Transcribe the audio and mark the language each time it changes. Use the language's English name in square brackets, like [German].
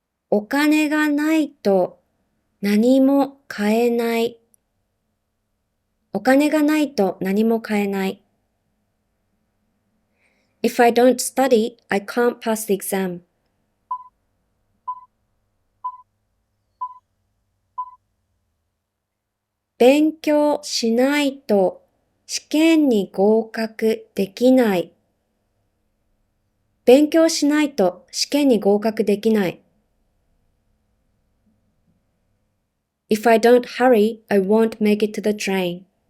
[Japanese] お金がないと何も買えない。お金がないと何も買えない。 [English] If I don't study, I can't pass the exam. [Japanese] 勉強しないと試験に合格できない。勉強しないと試験に合格できない。 [English] If I don't hurry, I won't make it to the train.